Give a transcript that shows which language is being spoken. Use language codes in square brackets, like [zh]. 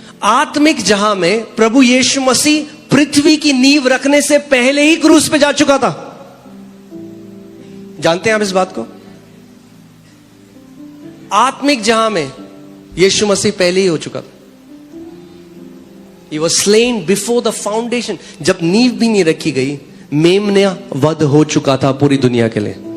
[hi] आत्मिक जहां में प्रभु यीशु मसीह पृथ्वी की नींव रखने से पहले ही क्रूस पे जा चुका था। जानते हैं आप इस बात को? आत्मिक जहां में यीशु मसीह पहले ही हो चुका था। [en] He was slain before the foundation। [hi] जब नींव भी नहीं रखी गई, मेमना वध हो चुका था पूरी दुनिया के लिए।